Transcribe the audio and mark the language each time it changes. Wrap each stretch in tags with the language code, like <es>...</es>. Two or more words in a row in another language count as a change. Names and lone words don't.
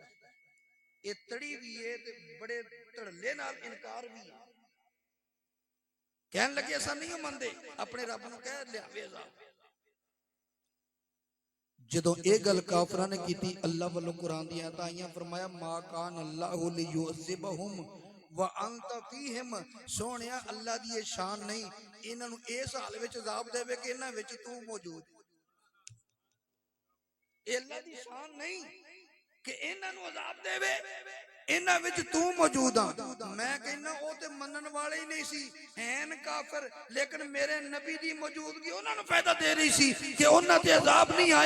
<pa>ایہہ تڑی وی ہے تے بڑے دھڑلے نال انکار وی ہے. کہن لگے ایسا نہیں مندے، اپنے رب نوں کہہ لیاوے عذاب. جدوں ایہہ گل کافراں نے کی، اللہ والوں قرآن دی آیتاں آئیاں، فرمایا</pa> <ar>ما كان الله ليعذبهم وأنت فيهم.</ar> <pa>سوہنیا اللہ دی ایہہ شان نہیں انہاں نوں اس حال وچ عذاب دیوے کہ انہاں وچ توں موجود. ایہہ اللہ دی شان نہیں کہ انہاں نوں عذاب دیوے، انہاں وچ توں موجود آ. میں کہنا او تے منن والے ہی نہیں سی، ہین کافر، لیکن میرے نبی دی موجودگی انہاں نوں فائدہ دے رہی سی کہ انہاں تے عذاب نہیں آیا.</pa>